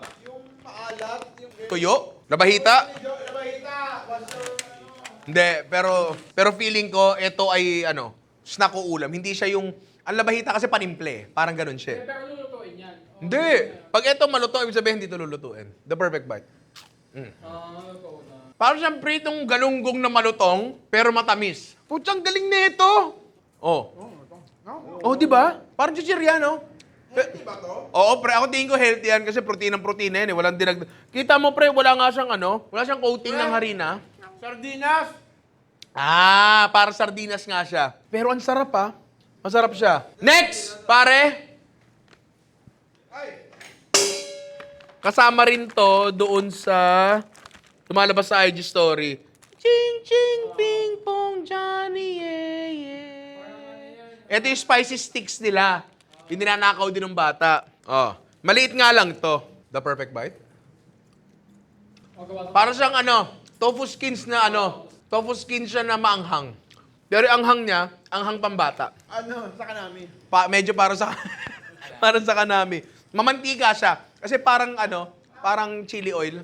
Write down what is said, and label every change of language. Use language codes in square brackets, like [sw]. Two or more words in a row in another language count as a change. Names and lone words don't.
[tl] Yung maalat. Yung... Tuyo? Labahita? Labahita. Hindi, pero feeling ko, ito ay, snack o ulam. Hindi siya yung... Ang labahita kasi panimple. Parang ganun siya. Pero lulutuin yan. Hindi. Pag ito maluto, ibig sabihin hindi ito lulutuin. [en] The perfect bite. [tl] Luto na. Parang siyang pritong galunggong na malutong, pero matamis. Putsang galing na ito. Oh, di ba? Parang chichirya, no? Healthy ba to? Oo, pre. Ako tingin ko healthy yan kasi protein yan eh. Walang Kita mo, pre, wala nga siyang wala siyang coating ng harina. Sardinas. Para sardinas nga siya. Pero ang sarap Masarap siya. Next, pare. Ay. Kasama rin to doon sa lumalabas sa [en] IG story. Ching, ching, ping, pong, Johnny, yeah, yeah. [tl] Ito yung spicy sticks nila. Yung ninanakaw din ng bata. Maliit nga lang to. [en] The perfect bite. [tl] Para siyang [en] tofu skins [tl] na [en] tofu skins [tl] siya na maanghang. Pero yung anghang niya, anghang pambata. Sa kanami. Medyo para sa para sa kanami. Mamantika siya. Kasi parang parang [en] chili oil.